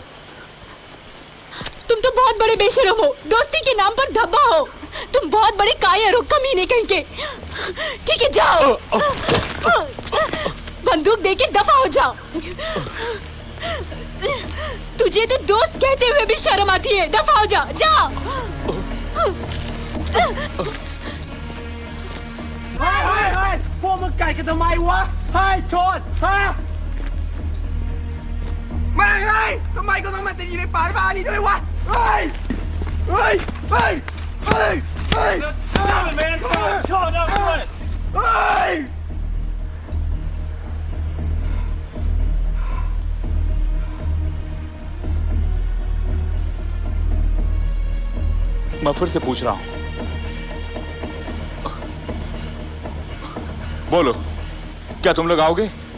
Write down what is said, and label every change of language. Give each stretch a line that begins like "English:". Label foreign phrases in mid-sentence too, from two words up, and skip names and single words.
Hindi: तुम तो बहुत बड़े बेशरम हो, दोस्ती के नाम पर धब्बा हो। तुम बहुत बड़े कायर हो, कमीने कहीं के। ठीक है, जाओ। बंदूक देके दफा हो जाओ। तुझे तो दोस्त कहते हुए भी शर्म आती है। दफा हो जा, जा।
Thai: พวกมึงกัดกันทำไมวะเฮ้ยโทษฮะไม่ไงทำไมก็ต้องมาติดอยู่ในป่าบ้านี้ด้วยวะเฮ้ยเฮ้ยเฮ้ยเฮ้ยเฮ้ยแมนชอบนะด้วยเฮ้ย
Hindi: मैं फिर से पूछ रहा हूं, बोलो, क्या तुम लोग आओगे?